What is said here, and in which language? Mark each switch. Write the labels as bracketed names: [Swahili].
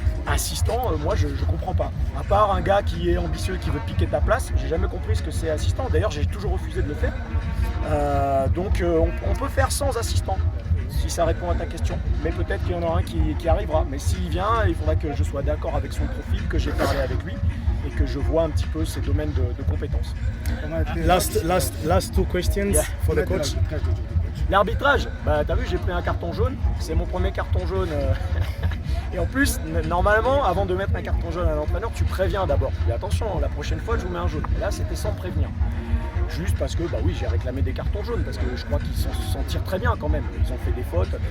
[French] Assistant, moi je comprends pas. À part un gars qui est ambitieux, qui veut piquer ta place, j'ai jamais compris ce que c'est assistant. D'ailleurs, j'ai toujours refusé de le faire. Donc on peut faire sans assistant, si ça répond à ta question. Mais peut-être qu'il y en aura un qui arrivera. Mais s'il vient, il faudra que je sois d'accord avec son profil, que j'ai parlé avec lui et que je vois un petit peu ses domaines de compétences. [English] Last 2 questions for the coach. [French] L'arbitrage, t'as vu, j'ai pris un carton jaune. C'est mon premier carton jaune Et en plus, normalement, avant de mettre un carton jaune à l'entraîneur, tu préviens d'abord. Et attention, la prochaine fois, je vous mets un jaune. Et là, c'était sans prévenir. Juste parce que, bah oui, j'ai réclamé des cartons jaunes, parce que je crois qu'ils s'en tirent très bien quand même. Ils ont fait des fautes.